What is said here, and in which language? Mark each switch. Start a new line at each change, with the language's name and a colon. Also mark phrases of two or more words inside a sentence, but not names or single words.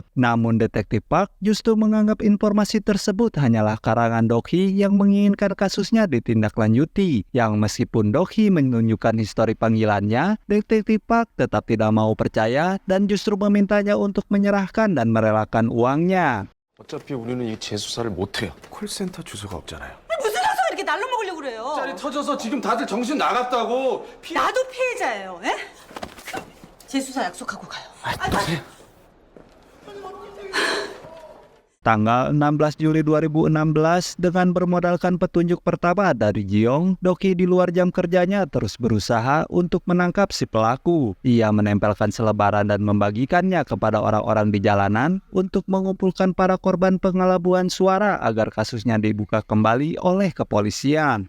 Indonesian: Namun detektif Park justru menganggap informasi tersebut hanyalah karangan Dohi yang menginginkan kasusnya ditindaklanjuti. Yang meskipun Dohi menunjukkan histori panggilannya, detektif Park tetap tidak mau percaya dan justru memintanya untuk menyerahkan dan merelakan uangnya.
Korean: 어차피 우리는 이 재수사를 못해요. 콜센터 주소가 없잖아요. 무슨 장소가 이렇게 날로 먹으려고 그래요? 짤이 터져서 지금 다들 정신 나갔다고. 나도 피해자예요. 에? 재수사 약속하고 가요. 그래.
Indonesian: Tanggal 16 Juli 2016, dengan bermodalkan petunjuk pertama dari Jiong, Dohi di luar jam kerjanya terus berusaha untuk menangkap si pelaku. Ia menempelkan selebaran dan membagikannya kepada orang-orang di jalanan untuk mengumpulkan para korban pengelabuhan suara agar kasusnya dibuka kembali oleh kepolisian.